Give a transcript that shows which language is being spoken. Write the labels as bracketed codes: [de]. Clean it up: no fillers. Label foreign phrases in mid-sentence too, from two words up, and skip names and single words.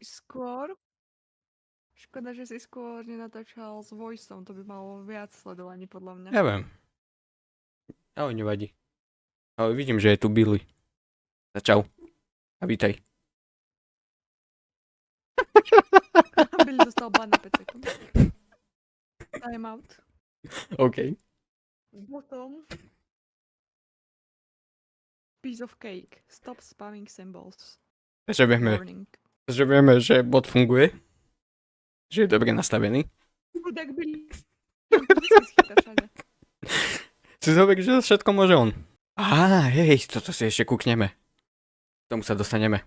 [sk] Škoda, že si skôr nenatáčal s voiceom, to by malo viac sledovaní podľa mňa. Neviem. Ale nevadí. Ale vidím, že je tu Billy. Čau. A vítaj. Billy dostal ban na 5 sekúnd. [en] Time out. OK. [sk] Potom [en] piece of cake. Stop spamming symbols. [sk] Takže vieme, Warning. že bot funguje. Že je dobre nastavený. Chudák Billy. Vždycky schytá všade. Si zober, že všetko môže on. Á, hej, toto si ešte kúkneme. K tomu sa dostaneme.